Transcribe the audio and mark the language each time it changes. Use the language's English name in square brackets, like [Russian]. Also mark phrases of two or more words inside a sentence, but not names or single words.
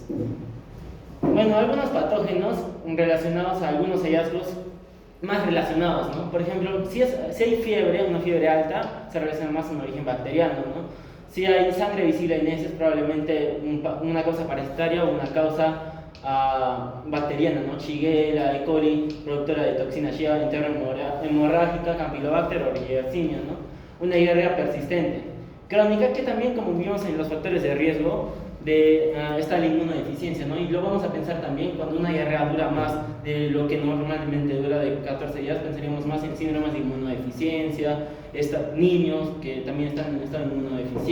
[Spanish] Bueno, algunos patógenos relacionados a algunos hallazgos más relacionados, ¿no? Por ejemplo, si hay fiebre, una fiebre alta, se relaciona más a un origen bacteriano, ¿no? Si hay sangre visible en heces, probablemente una causa parasitaria o una causa bacteriana, ¿no? Shigella, E. coli, productora de toxina Shigella, interno-hemorrágica, Campylobacter o Yersinia, ¿no? Una diarrea persistente. Crónica, que también, como vimos en los factores de riesgo, está la inmunodeficiencia, ¿no? Y lo vamos a pensar también cuando una diarrea dura más de lo que normalmente dura de 14 días, pensaríamos más en síndromes de inmunodeficiencia, niños que también están en estado inmunodeficiente.